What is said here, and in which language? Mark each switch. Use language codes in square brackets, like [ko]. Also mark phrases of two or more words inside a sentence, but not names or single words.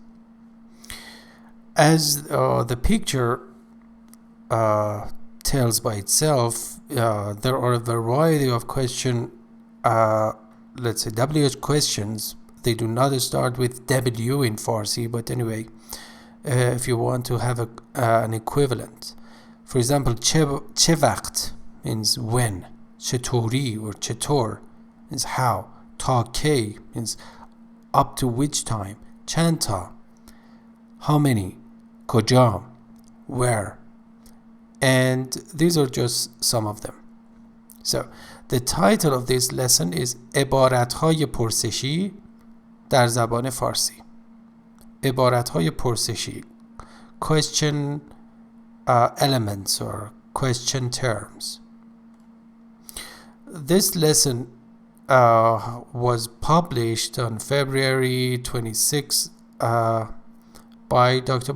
[en] As the picture tells by itself, there are a variety of let's say WH questions. They do not start with W in Farsi, but anyway, if you want to have an equivalent. For example, [fa] چه وقت [en] means when, چطوری or چطور means how, [fa] تا کی [en] means up to which time, [fa] چند تا, [en] how many, کجا, where, and these are just some of them. So the title of this lesson is [fa] عبارت‌های پرسشی در زبان فارسی. عبارت‌های پرسشی, [en] question elements or question terms. This lesson was published on February 26 by Dr.